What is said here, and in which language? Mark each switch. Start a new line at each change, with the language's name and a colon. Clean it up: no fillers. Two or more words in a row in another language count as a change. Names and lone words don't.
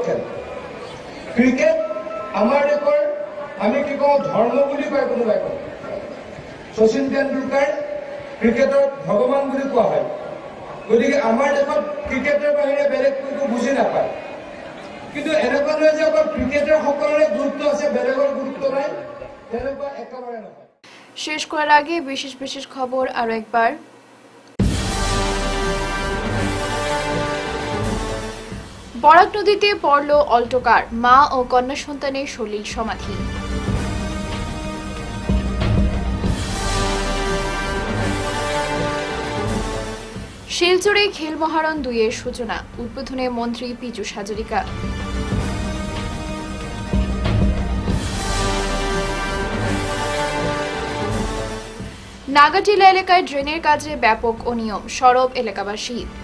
Assamese: খেল ক্ৰিকেট আমাৰ দেশৰ আমি কি কওঁ ধৰ্ম বুলি কয় কোনোবাই কয় শচীন তেণ্ডুলকাৰ ক্ৰিকেটৰ ভগৱান বুলি কোৱা হয় গতিকে আমাৰ দেশত ক্ৰিকেটৰ বাহিৰে বেলেগ কোনো বুজি নাপায় কিন্তু এনেকুৱা নহয় যে অকল ক্ৰিকেটৰ সকলোৰে গুৰুত্ব আছে বেলেগৰ গুৰুত্ব নাই তেনেকুৱা একেবাৰে নহয়
Bangla: শেষ করার আগে বিশেষ বিশেষ খবর আরো একবার বরাক নদীতে পড়ল অল্টোকার মা ও কন্যা সন্তানের সলিল সমাধি শিলচরে খেল মহারণ 2-এর সূচনা উদ্বোধনে মন্ত্রী পীযূষ হাজরিকা নাগাটিলা এলাকায় ড্রেনের কাজে ব্যাপক অনিয়ম সরব এলাকাবাসী